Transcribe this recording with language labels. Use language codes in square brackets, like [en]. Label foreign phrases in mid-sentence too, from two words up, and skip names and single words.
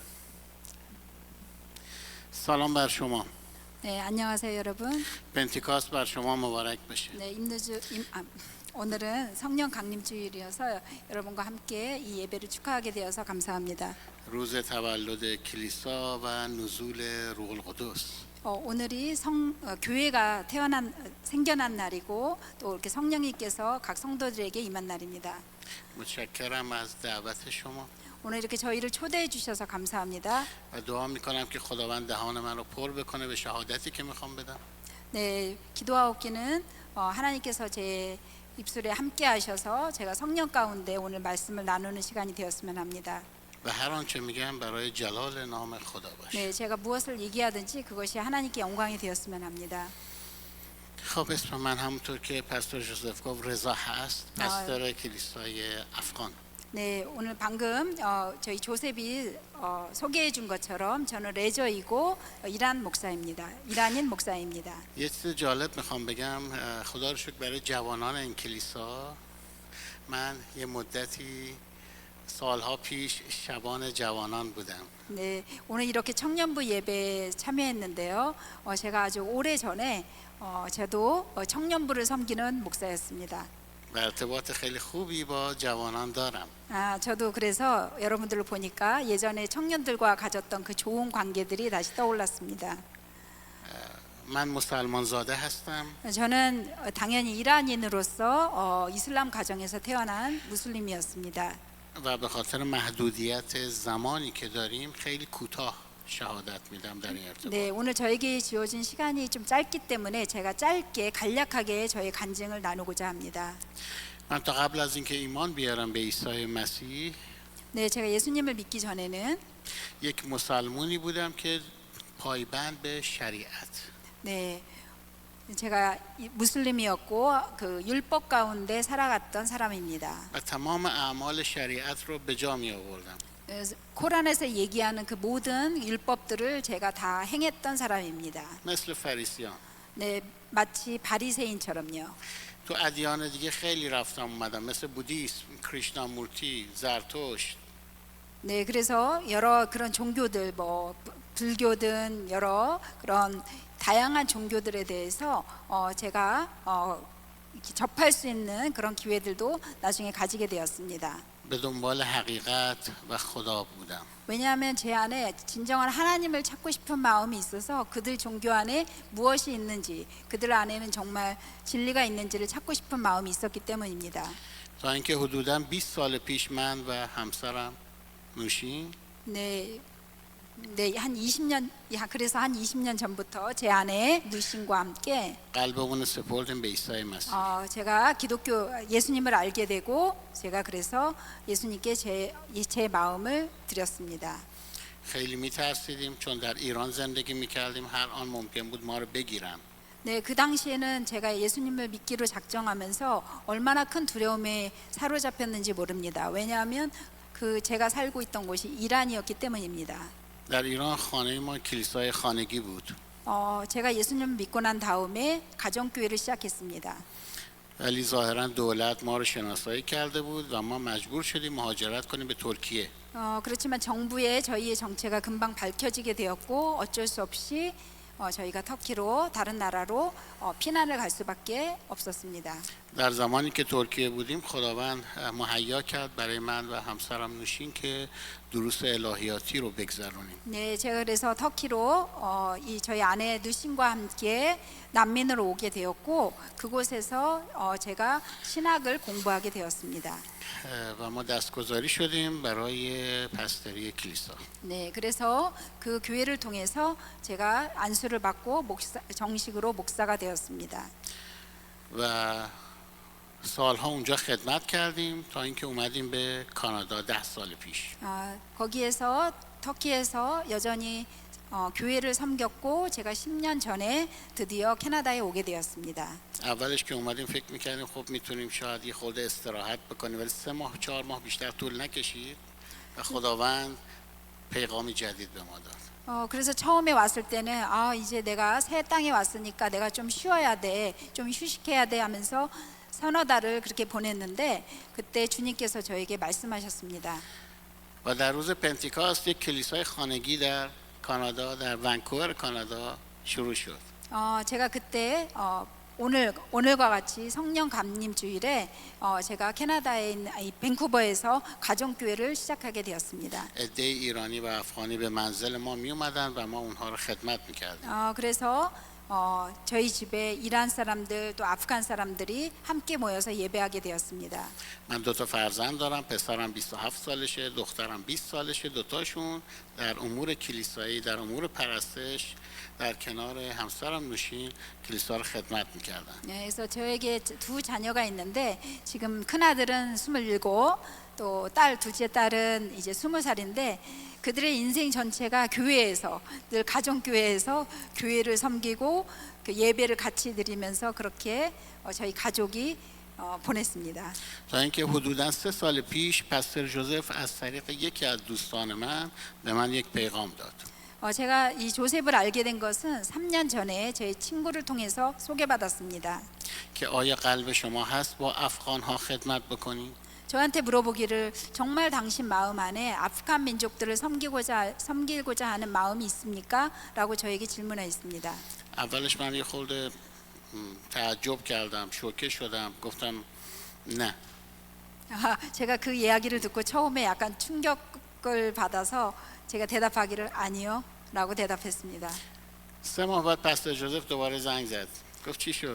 [fa] سلام بر شما. [ko] 네, 안녕하세요 여러분. [fa] پنتیکاست بر شما مبارک بشه. [ko] 네, 오늘은 성령 강림 주일이어서 여러분과 함께 이 예배를 축하하게 되어서 감사합니다. [fa] روز تولد کلیسا و نزول روح القدس. [ko] 오늘이 교회가 생겨난 날이고, 또 이렇게 성령님께서 각 성도들에게 임한 날입니다. [fa] متشکرم از دعوت شما. [ko] 오늘 이렇게 저희를 초대해 주셔서 감사합니다. [fa] و دعا میکنم که خداوند دهان من رو پر بکنه به شهادتی که میخوام بدم. [ko] 네, 기도하옵기는 하나님께서 제 입술에 함께 하셔서 제가 성령 가운데 오늘 말씀을 나누는 시간이 되었으면 합니다. [fa] و هر آنچه میگم برای جلال نام خدا باشه. [ko] 네, 제가 무엇을 얘기하든지 그것이 하나님께 영광이 되었으면 합니다. [fa] خب اسم من همونطور که پاستور جوزف گفت رضا هست. پاستور کلیسای افغان. [ko] 네, 오늘 방금 저희 조셉이 소개해 준 것처럼 저는 레저이고 이란인 목사입니다. [fa] یه چیز جالب میخوام بگم. خدا رو شکر برای جوانان این کلیسا من یه مدتی سالها پیش شبان جوانان بودم. [ko] 네, 오늘 이렇게 청년부 예배에 참여했는데요. 제가 아주 오래 전에 저도 청년부를 섬기는 목사였습니다. [fa] و ارتباط خیلی خوبی با جوانان دارم. [ko] 저도 그래서 여러분들을 보니까 예전에 청년들과 가졌던 그 좋은 관계들이 다시 떠올랐습니다. [fa] من مسلمان زاده هستم. [ko] 저는 당연히 이란인으로서 이슬람 가정에서 태어난 무슬림이었습니다. [fa] و به خاطر محدودیت زمانی که داریم خیلی کوتاه شهادت میدم در این ارتباط. [ko] 네, 오늘 저에게 주어진 시간이 좀 짧기 때문에 제가 짧게 간략하게 저의 간증을 나누고자 합니다. [fa] من تا قبل از اینکه ایمان بیارم به عیسی مسیح [ko] 네, 제가 예수님을 믿기 전에는 [fa] یک مسلمونی بودم که پایبند به شریعت. [ko] 네, 제가 무슬림이었고 그 율법 가운데 살아갔던 사람입니다. [fa] و تمام اعمال شریعت رو به جا می آوردم. [ko] 코란에서 얘기하는 그 모든 율법들을 제가 다 행했던 사람입니다. [fa] مثل فریسیان. [ko] 네, 마치 바리새인처럼요. [fa] تو ادیان دیگه خیلی رفتم اومدم مثل بودیسم، کریشنامورتی، زرتشت. [ko] 네, 그래서 여러 그런 종교들, 뭐 불교든 여러 그런 다양한 종교들에 대해서 제가 이렇게 접할 수 있는 그런 기회들도 나중에 가지게 되었습니다. [fa] به دنبال حقیقت و خدا بودم. [ko] 왜냐하면 제 안에 진정한 하나님을 찾고 싶은 마음이 있어서 그들 종교 안에 무엇이 있는지, 그들 안에는 정말 진리가 있는지를 찾고 싶은 마음이 있었기 때문입니다. [fa] تا اینکه حدوداً 20 سال پیش من و همسرم نوشین [ko] 네, 한 20년, 그래서 한 20년 전부터 제 아내 누신과 함께 [fa] قلبمون رو سپردیم به عیسی مسیح. [ko] 제가 기독교 예수님을 알게 되고 제가 그래서 예수님께 제 마음을 드렸습니다. [fa] خیلی میترسیدیم چون در ایران زندگی میکردیم، هر آن ممکن بود ما رو بگیرن. [ko] 네, 그 당시에는 제가 예수님을 믿기로 작정하면서 얼마나 큰 두려움에 사로잡혔는지 모릅니다. 왜냐하면 그 제가 살고 있던 곳이 이란이었기 때문입니다. [fa] در ایران خانه ما کلیسای خانگی بود. [ko] 제가 예수님을 믿고 난 다음에 가정교회를 시작했습니다. [fa] ولی ظاهرا دولت ما رو شناسایی کرده بود و ما مجبور شدیم مهاجرت کنیم به ترکیه. [ko] 그렇지만 정부의 저희의 정체가 금방 밝혀지게 되었고 어쩔 수 없이 저희가 터키로 다른 나라로 피난을 갈 수밖에 없었습니다. [fa] در زمانی که ترکیه بودیم خداوند مهیا کرد برای من و همسرم نوشین که دروس الهیاتی رو بگذرونیم. [ko] 네, 제가 그래서 터키로 저희 아내 누신과 함께 난민으로 오게 되었고 그곳에서 제가 신학을 공부하게 되었습니다. [fa] و ما دستگذاری شدیم برای پستری کلیسا. [ko] 네, 그래서 그 교회를 통해서 제가 안수를 받고 정식으로 목사가 되었습니다. [fa] و سالها اونجا خدمت کردیم تا اینکه اومدیم به کانادا 10 سال پیش. [ko] 거기에서 터키에서 여전히 교회를 섬겼고 제가 10년 전에 드디어 캐나다에 오게 되었습니다. [fa] اولش که اومدیم فکر میکردیم خب میتونیم شاید یه خورده استراحت بکنیم، ولی 3 ماه 4 ماه بیشتر طول نکشید و خداوند پیغام جدید به ما داد. [ko] 그래서 처음에 왔을 때는 이제 내가 새 땅에 왔으니까 내가 좀 쉬어야 돼, 좀 휴식해야 돼 하면서 서너 달을 그렇게 보냈는데 그때 주님께서 저에게 말씀하셨습니다. [fa] و در روز پنتیکاست یک کلیسای خانگی در کانادا، در ونکوور کانادا شروع شد. [ko] 제가 그때 오늘과 같이 성령 감림 주일에 제가 캐나다에 있는 밴쿠버에서 가정교회를 시작하게 되었습니다. [fa] عده ایرانی و افغانی به منزل ما می اومدن و ما اونها رو خدمت میکردیم. [ko] 그래서 저희 집에 이란 사람들 또 아프간 사람들이 함께 모여서 예배하게 되었습니다. [fa] من 2 تا فرزند دارم، پسرم 27 سالشه، دخترم 20 سالشه. 2تاشون در امور کلیسایی، در امور پرستش در کنار همسرم نوشین کلیسا رو خدمت میکردن. [ko] 네, 그래서 저에게 2 자녀가 있는데 지금 큰 아들은 27, 또 둘째 딸은 이제 20살인데 그들의 인생 전체가 교회에서 늘 가정 교회에서 교회를 섬기고 그 예배를 같이 드리면서 그렇게 저희 가족이 보냈습니다. [fa] تا اینکه حدوداً 3 سال پیش پستر جوزف از طریق یکی از دوستان من به من یک پیغام داد. [ko] 제가 이 조셉을 알게 된 것은 3년 전에 제 친구를 통해서 소개받았습니다. [fa] که آیا قلب شما هست با افغان ها خدمت بکنید؟ [ko] 저한테 물어보기를 정말 당신 마음 안에 아프간 민족들을 섬기고자 하는 마음이 있습니까? 라고 저에게 질문했습니다. [fa] اولش من یه خورده تعجب کردم، شوکه شدم، گفتم نه. [ko] 제가 그 이야기를 듣고 처음에 약간 충격을 받아서 제가 대답하기를 아니요 라고 대답했습니다. [fa] 3 ماه بعد پستر جوزف دوباره زنگ زد، گفت چی شد؟